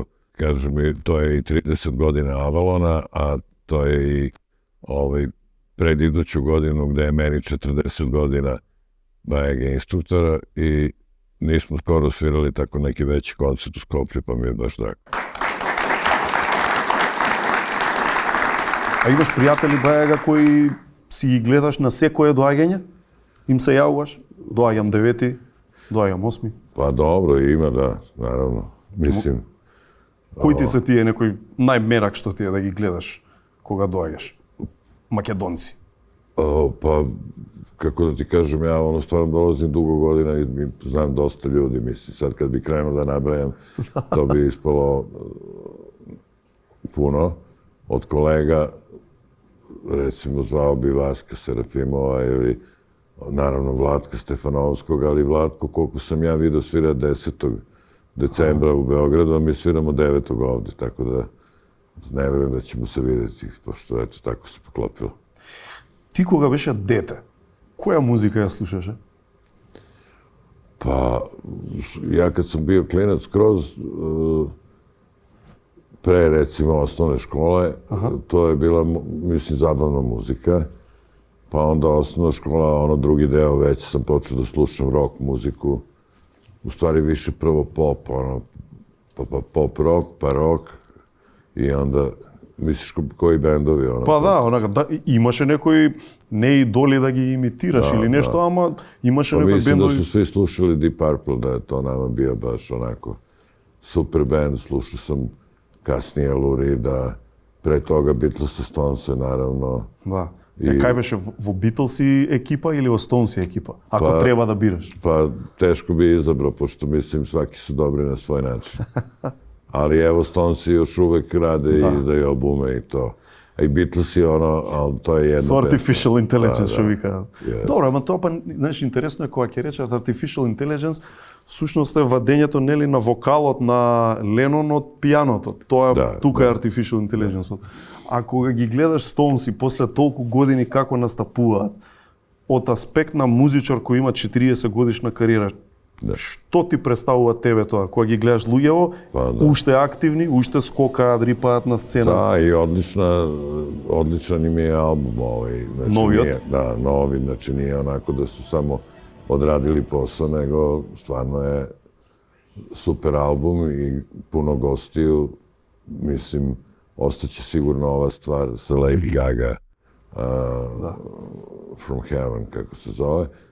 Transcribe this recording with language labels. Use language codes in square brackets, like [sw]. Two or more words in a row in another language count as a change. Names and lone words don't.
[sr] Kažem, to je i 30 godina Avalona, a to je i pred iduću godinu gde je meni 40 godina Bajega instruktora i nismo skoro svirali tako neki veći koncert u Skoplju, pa mi je baš drago. [mk] А имаш пријатели Бајага кои си ги гледаш на секое доаѓање? Им се јавуваш? Доаѓам 9, доаѓам 8. [sr] Pa dobro, ima da, naravno. Mislim... [mk] Кои ти се тие некој најмерак што ти е да ги гледаш кога доаѓаш? Македонци. [sr] Pa, kako da ti kažem, ja stvarno dolazim dugo godina i znam dosta ljudi, mislim, sad kad bi krenuo da nabrajam, to bi ispalo puno od kolega, recimo zvao bi Vaska Serafimova ili naravno Vlatka Stefanovskog, ali Vlatko, koliko sam ja vidio, svira 10. decembra u Beogradu, a mi sviramo 9. ovde, tako da ne verujem da ćemo se vidjeti, pošto eto, tako se poklopilo. [mk] Ти кога беше дете, која музика ја слушаше? [sr] Pa, ja kad sam bio klinac skroz, pre recimo osnovne škole, to je bila, mislim, zabavna muzika. Pa onda osnovna škola, drugi deo, već sam počeo da slušam rock muziku. U stvari više prvo pop, pop rock, pa rock. I onda, misliš koji bendovi? [mk] Па да, имаше некои не идоли да ги имитираш или нешто, ама имаше некои бендови. [sr] Mislim da su svi slušali Deep Purple, da je to nama bio baš onako super band. Slušao sam kasnije Lou Reeda, pre toga Beatlesa, Stonese, naravno. [mk] Да. Кај беше во Битлси екипа или во Стоунси екипа? Ако треба да бираш. [sr] Pa teško bi izabrao, pošto mislim svaki su dobri na svoj način. Ali evo, Stonesi još uvek rade i izdaju albume i to. A i Beatlesi, ali to je jedno... [en] So artificial intelligence, [mk] што вика. Добро, ама тоа па, знаеш, интересно е кога ќе речат [en] artificial intelligence, [mk] всушност е вадењето, нели, на вокалот на Ленон од пијаното. Тоа тука е [en] artificial intelligence. [mk] А кога ги гледаш Стоунси после толку години како настапуваат, од аспект на музичар кој има 40 годишна кариера, што ти представува тебе тоа? Кога ги гледаш луѓево, уште активни, уште скокаат, рипаат на сцена. [sr] Да, и odličan im je album ovaj. [mk] Новиот? [sr] Da, novi, znači nije onako da su samo odradili posao, nego stvarno je super album i puno gostiju. Mislim, ostaće sigurno ova stvar sa Lady Gaga, From Heaven, kako se zove.